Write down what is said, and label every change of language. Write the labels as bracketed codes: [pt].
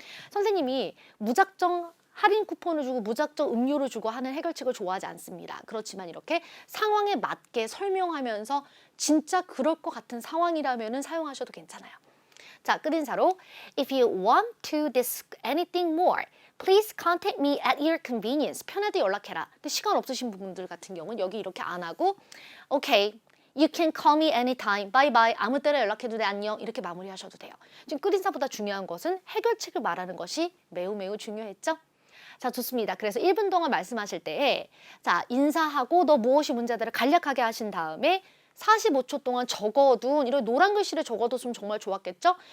[ko] 선생님이 무작정 할인 쿠폰을 주고 무작정 음료를 주고 하는 해결책을 좋아하지 않습니다. 그렇지만 이렇게 상황에 맞게 설명하면서 진짜 그럴 것 같은 상황이라면 사용하셔도 괜찮아요. 자, 끝인사로 [en] If you want to discuss anything more, please contact me at your convenience. [ko] 편할 때 연락해라. 근데 시간 없으신 분들 같은 경우는 여기 이렇게 안 하고 [en] Okay, you can call me anytime. Bye bye. [ko] 아무 때나 연락해도 돼. 안녕. 이렇게 마무리하셔도 돼요. 지금 끝인사보다 중요한 것은 해결책을 말하는 것이 매우 중요했죠. 자, 좋습니다. 그래서 1분 동안 말씀하실 때에 자, 인사하고 너 무엇이 문제다를 간략하게 하신 다음에 45초 동안 적어둔 이런 노란 글씨를 적어뒀으면 정말 좋았겠죠?